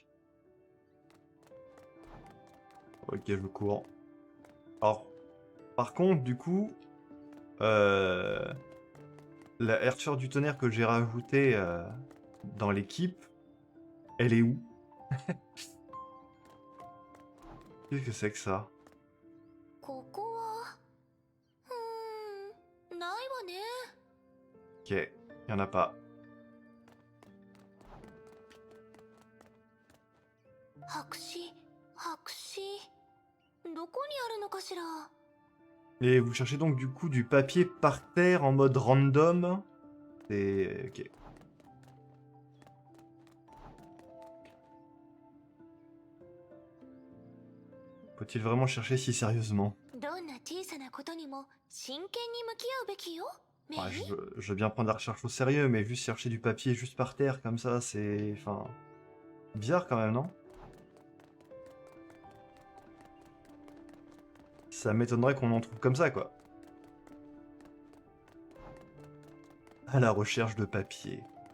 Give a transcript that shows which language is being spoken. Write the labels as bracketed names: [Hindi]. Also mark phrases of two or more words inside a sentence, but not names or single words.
[French] Ok, je cours. Alors, par contre, du coup, la Archer du tonnerre que j'ai rajoutée dans l'équipe, elle est où? Qu'est-ce que c'est que ça? [Japanese] ここは、ないわね。 [French] Ok, y en a pas. [Japanese] 白紙、どこにあるのかしら。 [French] Et vous cherchez donc du coup du papier par terre en mode random? C'est... ok. Faut-il vraiment chercher si sérieusement? [Japanese] どんな小さなことにも真剣に向き合うべきよ。メイ。 [French] Ouais, je veux bien prendre la recherche au sérieux, mais juste chercher du papier juste par terre comme ça, c'est... Enfin... bizarre quand même, non? Ça m'étonnerait qu'on en trouve comme ça, quoi. À la recherche de papier.